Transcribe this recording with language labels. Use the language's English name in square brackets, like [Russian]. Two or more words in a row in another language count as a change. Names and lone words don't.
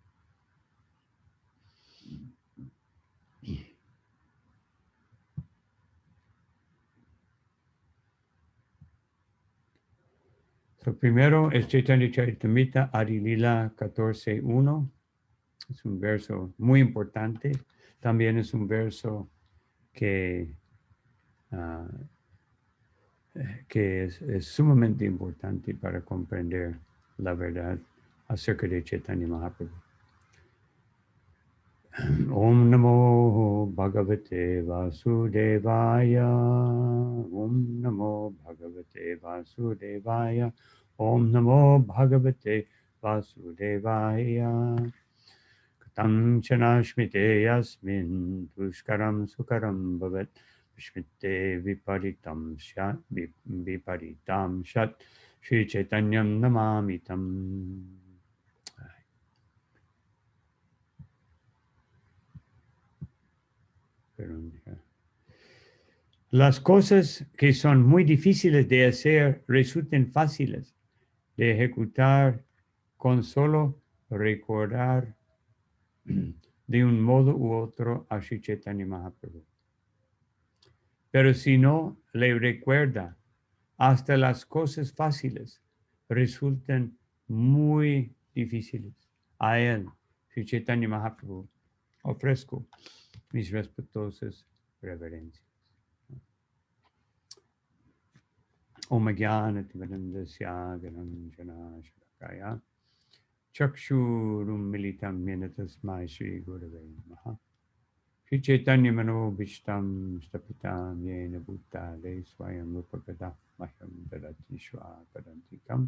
[Spanish] So, primero es Chaitanya Charitamrita Adilila 14.1. Es un verso muy importante. También es un verso que es sumamente importante para comprender la verdad acerca de Chaitanya Mahaprabhu. [Sanskrit] Om Namo Bhagavate Vasudevaya. Om Namo Bhagavate Vasudevaya. Om Namo Bhagavate Vasudevaya. Katam Chanashmite Yasmin Tushkaram Sukaram Bhavat Shmite Viparitam Shat Viparitam Shat Shri Chaitanyam Namamitam. [Spanish] Las cosas que son muy difíciles de hacer resultan fáciles de ejecutar con solo recordar de un modo u otro a Sri Chaitanya Mahaprabhu. Pero si no le recuerda, hasta las cosas fáciles resultan muy difíciles. A él, Sri Chaitanya Mahaprabhu, ofrezco mis respetuosas reverencias. [Sanskrit] Om Jnana-timirandasya Gyananjana Shalakaya Chakshurum Militam Yena Tasmai Shri Gurave Namaha. Shri Chaitanya Manobhishtam Stapitam Yena Bhutale Swayam Rupakada Maham Dadati Swapadantikam.